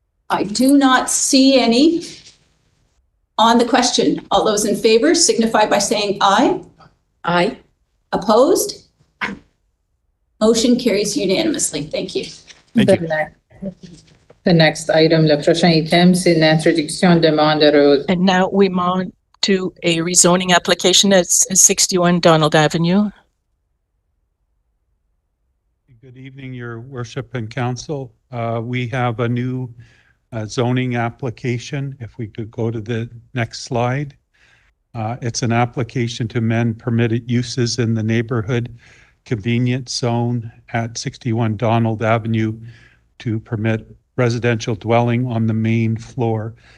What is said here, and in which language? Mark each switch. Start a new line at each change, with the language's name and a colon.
English: I do not see any on the question. All those in favor signify by saying aye. Aye. Opposed? Motion carries unanimously. Thank you. Thank you. The next item,
French: le prochain item, c'est l'introduction de demande.
English: And now we move on to a rezoning application at 61 Donald Avenue. Good evening, Your Worship and Council. We have a new zoning application. If we could go to the next slide. It's an application to amend permitted uses in the neighborhood convenience zone at 61 Donald Avenue to permit residential dwelling on the main floor.